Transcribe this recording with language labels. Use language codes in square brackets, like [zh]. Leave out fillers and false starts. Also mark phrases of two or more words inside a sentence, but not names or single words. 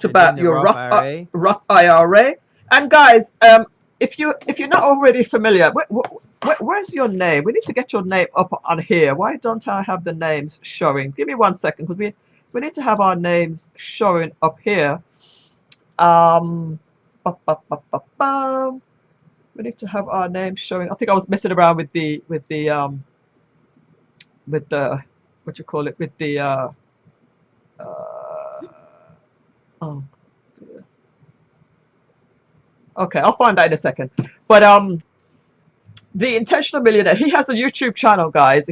[en] And then about the your Roth IRA. Roth IRA. And guys, if you're not already familiar, where's your name? We need to get your name up on here. Why don't I have the names showing? Give me 1 second, because we need to have our names showing up here. Um, ba, ba, ba, ba, ba. We need to have our names showing. I think I was messing around with the what you call it, with the uh, oh dear. Okay, I'll find out in a second. But the Intentional Millionaire, he has a YouTube channel, guys.